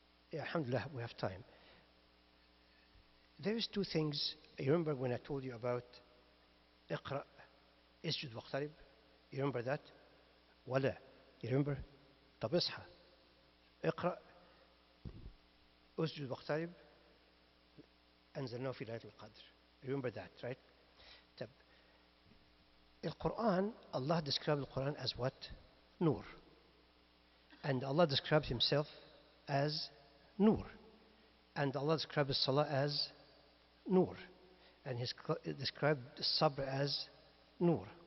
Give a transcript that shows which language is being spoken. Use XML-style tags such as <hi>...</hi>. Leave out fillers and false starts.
<en>Yeah, alhamdulillah, we have time. There's two things. You remember when I told you about</en> <ar>اقرأ اسجد واقترب?</ar> <en>You remember that? ولا? You remember?</en> <ar>طب اصحى. اقرأ اسجد واقترب أنزلناه في ليلة القدر.</ar> <en>Remember that, right?</en> <ar>طب القرآن,</ar> <en>Allah described the Quran as what? Nur. And Allah described himself as Nur. And Allah described the Salah as Nur. And he described the Sabr as Nur.</en>